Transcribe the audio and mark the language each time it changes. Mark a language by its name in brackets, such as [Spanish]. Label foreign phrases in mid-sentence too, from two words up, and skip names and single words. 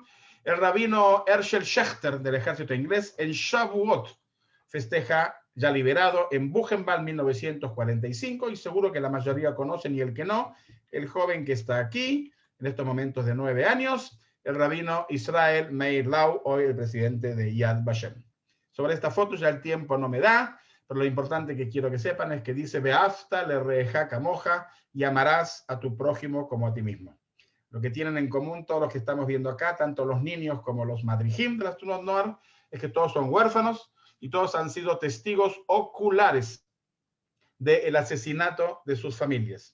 [Spanish] El rabino Herschel Schachter del ejército inglés en Shavuot festeja ya liberado en Buchenwald 1945, y seguro que la mayoría conocen, y el que no, el joven que está aquí en estos momentos de 9 años, el rabino Israel Meir Lau, hoy el presidente de Yad Vashem. Sobre esta foto ya el tiempo no me da, pero lo importante que quiero que sepan es que dice [Hebrew] ואהבת לרעך כמוך, [Spanish] y amarás a tu prójimo como a ti mismo. Lo que tienen en común todos los que estamos viendo acá, tanto los niños como los madrijim de las Tunot Noar, es que todos son huérfanos y todos han sido testigos oculares del asesinato de sus familias.